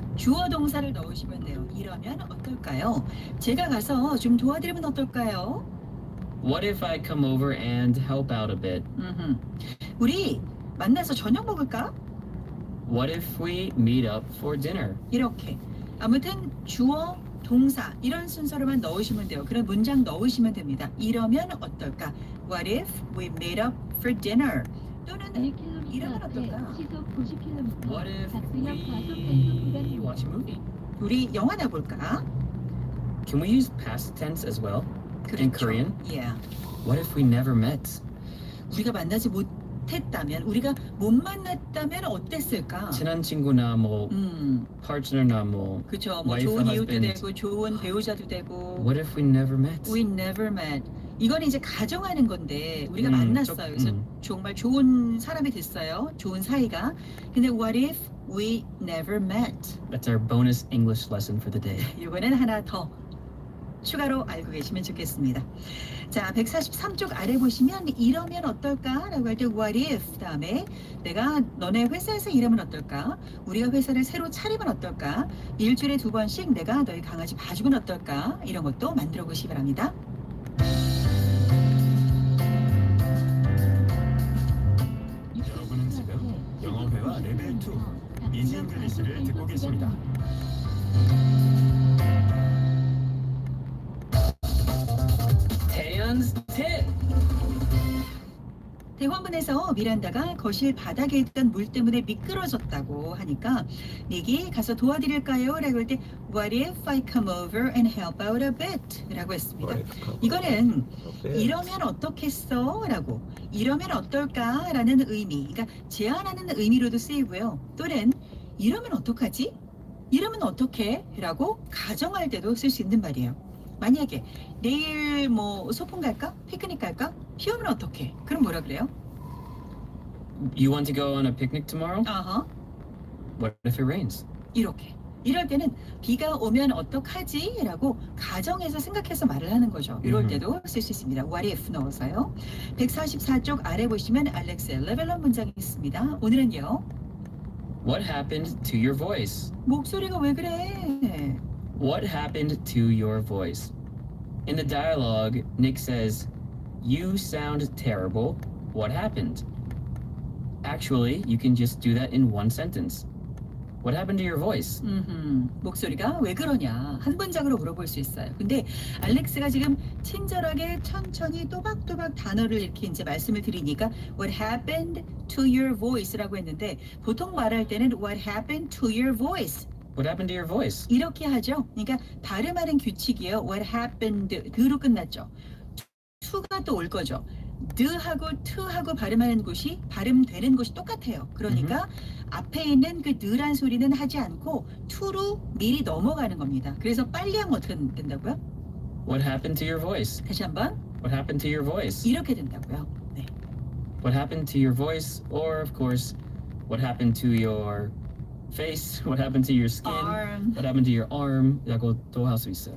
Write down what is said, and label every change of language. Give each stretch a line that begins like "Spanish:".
Korean: 주어 동사를 넣으시면 돼요. 이러면 어떨까요? 제가 가서 좀 도와드리면 어떨까요?
English: What if I come over and help out a bit?
Korean: 우리 만나서 저녁 먹을까?
English: What if we meet up for dinner?
Korean: 이렇게. 아무튼 주어, 동사 이런 순서로만 넣으시면 돼요. 그런 문장 넣으시면 됩니다. 이러면 어떨까?
English: What if we meet up for dinner?
Korean: 또는 1km 이러면 앞에 어떨까? 시속 90km
English: What if
Korean: 박스형 과속
English: we
Korean: 단속
English: watch a movie?
Korean: 우리 영화나 볼까?
English: Can we use past tense as well? In Korean? Yeah. What if we never met?
Korean: 우리가 만나지 못했다면, 우리가 못 만났다면 어땠을까? 친한 친구나 뭐 partner나 뭐 그쵸. 뭐
English: wife,
Korean: 좋은 이웃도
English: husband.
Korean: 되고, 좋은 배우자도 되고.
English: What if we never met? We never met.
Korean: 이건 이제 가정하는 건데 우리가 만났어요. 그래서 정말 좋은 사람이 됐어요. 좋은 사이가. 근데
English: what if we never met? That's our bonus English lesson for the day.
Korean: 이거는 하나 더 추가로 알고 계시면 좋겠습니다. 자, 143쪽 아래 보시면 이러면 어떨까? 라고 할 때 what if 다음에 내가 너네 회사에서 일하면 어떨까? 우리가 회사를 새로 차리면 어떨까? 일주일에 2번씩 내가 너희 강아지 봐주면 어떨까? 이런 것도 만들어 보시기 바랍니다. 여러분은 지금 영어회화 레벨 2 이지 잉글리시를 듣고 계십니다.
English: Taeyeon's tip.
Korean: 대화문에서 미란다가 거실 바닥에 있던 물 때문에 미끄러졌다고 하니까 닉이 가서 도와드릴까요? 라고 할 때
English: What if I come over and help out a bit?
Korean: 라고 했습니다. 이거는 이러면 어떻겠어? 라고 이러면 어떨까? 라는 의미, 그러니까 제안하는 의미로도 쓰이고요. 또는 이러면 어떡하지? 이러면 어떡해? 라고 가정할 때도 쓸 수 있는 말이에요. 만약에 내일 뭐 소풍 갈까? 피크닉 갈까? 비 오면 어떡해? 그럼 뭐라 그래요?
English: You want to go on a picnic tomorrow? 어허, What if it rains?
Korean: 이렇게. 이럴 때는 비가 오면 어떡하지? 라고 가정에서 생각해서 말을 하는 거죠. 이럴 때도 쓸 수 있습니다. What if 넣어서요. 144쪽 아래 보시면 알렉스의 레벨런 문장이 있습니다. 오늘은요.
English: What happened to your voice?
Korean: 목소리가 왜 그래?
English: What happened to your voice? In the dialogue, Nick says, "You sound terrible. What happened?" Actually, you can just do that in one sentence. What happened to your voice?
Korean: 목소리가 왜 그러냐 한 문장으로 물어볼 수 있어요. 근데 알렉스가 지금 친절하게 천천히 또박또박 단어를 이렇게 이제 말씀을 드리니까
English: What happened to your voice
Korean: 라고 했는데 보통 말할 때는 What happened to your voice
English: What happened to your voice?
Korean: 이렇게 하죠. 그러니까 발음하는 규칙이에요.
English: What happened
Korean: 드로 끝났죠. to가 또 올 거죠. 드하고 트하고 발음하는 곳이 발음되는 곳이 똑같아요. 그러니까 앞에 있는 그 드란 소리는 하지 않고 to로 미리 넘어가는 겁니다. 그래서 빨리 하면 어떻게 된다고요? What happened to your voice? 다시 한번 What happened to your voice? 이렇게 된다고요. 네.
English: What happened to your voice? Or, of course, what happened to your face, what happened to your skin, arm. what happened to your arm
Korean: 라고도 할 수 있어요.